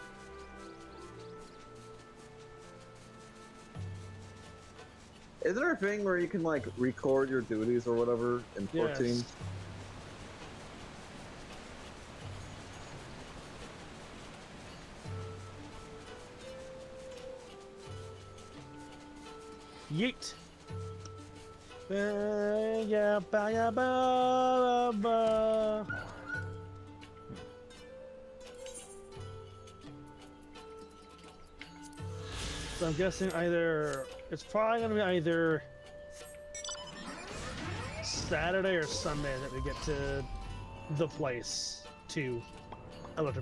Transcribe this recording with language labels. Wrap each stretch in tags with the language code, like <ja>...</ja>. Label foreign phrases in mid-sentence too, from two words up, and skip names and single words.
<en>Is there a thing where you can like record your duties or whatever in 14? Yes. Yeet. Yeah, ba, ya, ba, ba. So I'm guessing it's probably gonna be either Saturday or Sunday that we get to the place to Electric</en>